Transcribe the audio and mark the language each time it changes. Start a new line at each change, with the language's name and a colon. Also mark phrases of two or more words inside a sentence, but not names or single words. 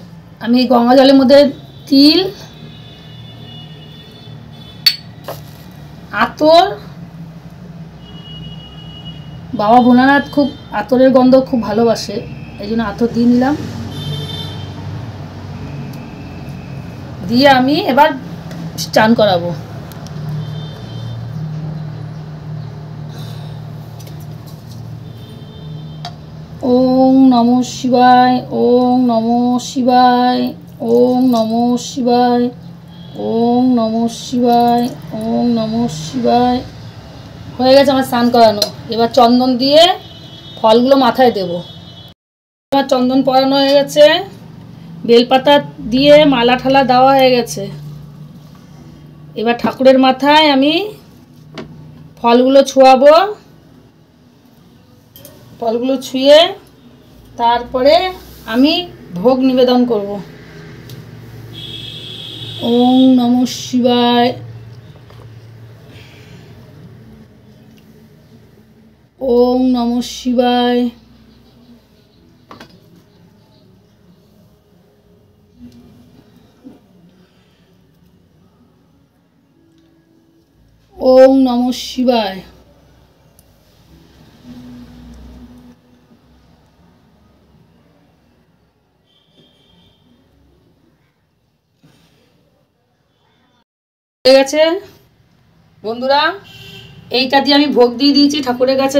Bangla: আমি গঙ্গা জলের মধ্যে তিল, আতর, বাবা ভোলানাথ খুব আতরের গন্ধ খুব ভালোবাসে, এই জন্য আতর দিয়ে নিলাম। দিয়ে আমি এবার চান করাবো।
Sanskrit: ওম নমঃ শিবায়, ওম নমঃ শিবায়, ওম নমঃ শিবায়, ওম নমঃ শিবায়, ওম নমঃ শিবায়।
Bangla: হয়ে গেছে আমার স্নান করানো। এবার চন্দন দিয়ে ফলগুলো মাথায় দেব। আমার চন্দন পরানো হয়ে গেছে, বেলপাতা দিয়ে মালা ঠালা দেওয়া হয়ে গেছে। এবার ঠাকুরের মাথায় আমি ফলগুলো ছোঁয়াবো। ফলগুলো ছুঁয়ে তারপরে আমি ভোগ নিবেদন করব।
Sanskrit: ওম নমঃ শিবায়, ওম নমঃ শিবায়, ওম নমঃ শিবায়।
Bangla: হয়ে গেছে বন্ধুরা, এইটা দিয়ে আমি ভোগ দিয়ে দিয়েছি ঠাকুরের কাছে।